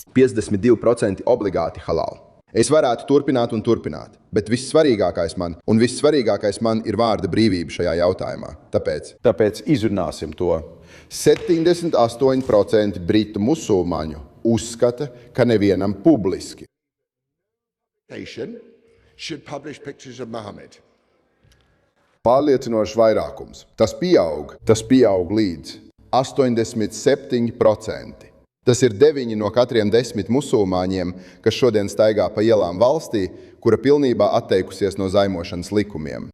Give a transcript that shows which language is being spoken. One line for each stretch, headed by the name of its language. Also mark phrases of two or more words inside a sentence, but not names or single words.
Latvian: 52% obligāti halāli. Es varētu turpināt un turpināt, bet vissvarīgākais man ir vārda brīvība šajā jautājumā. Tāpēc izrunāsim to. 78% britu musulmaņu uzskata, ka nevienam publiski
English: should publish pictures of Muhammad.
Latvian: Pārliecinošs vairākums. Tas pieaug līdz 87%. Tas ir 9 no katriem 10 musulmaņiem, kas šodien staigā pa ielām valstī, kura pilnībā atteikusies no zaimošanas likumiem.